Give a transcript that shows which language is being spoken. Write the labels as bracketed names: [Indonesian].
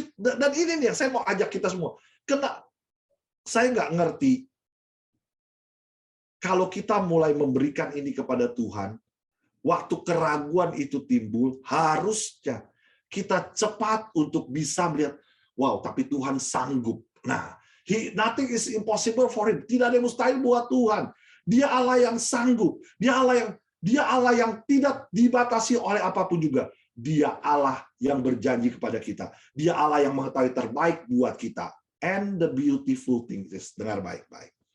[Indonesian] Dan ini nih yang saya mau ajak kita semua. Karena saya nggak ngerti, kalau kita mulai memberikan ini kepada Tuhan, waktu keraguan itu timbul, harusnya kita cepat untuk bisa melihat, wow, tapi Tuhan sanggup. [English] Nah, nothing is impossible for Him. [Indonesian] Tidak ada yang mustahil buat Tuhan. Dia Allah yang sanggup. Dia Allah yang tidak dibatasi oleh apapun juga. Dia Allah yang berjanji kepada kita. Dia Allah yang mengetahui terbaik buat kita. [English] And the beautiful thing is, [Indonesian] dengar baik-baik.